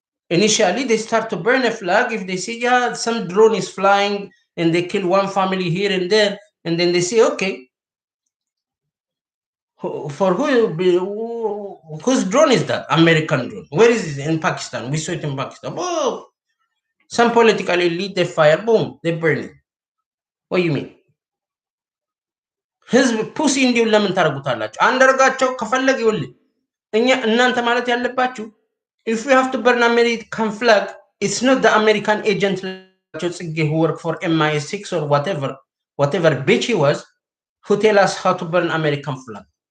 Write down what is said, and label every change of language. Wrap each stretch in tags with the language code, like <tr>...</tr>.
<en>Initially, they start to burn a flag if they see, yeah, some drone is flying and they kill one family here and there, and then they say, okay, for whose drone is that? American drone. Where is it? In Pakistan. We saw it in Pakistan. Oh, some political elite, they fire, boom, they burn it. What do you mean?</en> <am>ህዝብ ፑሲ እንዲሁን ለምን ታደርጉታላችሁ? አንዳርጋቸው ከፈለገ ይኸውልህ እናንተ ማለት ያለባችሁ</am> <en>if you have to burn American flag, it's not the American agent who worked for MI6 or whatever bitch he was, who tell us how to burn American flag.</en>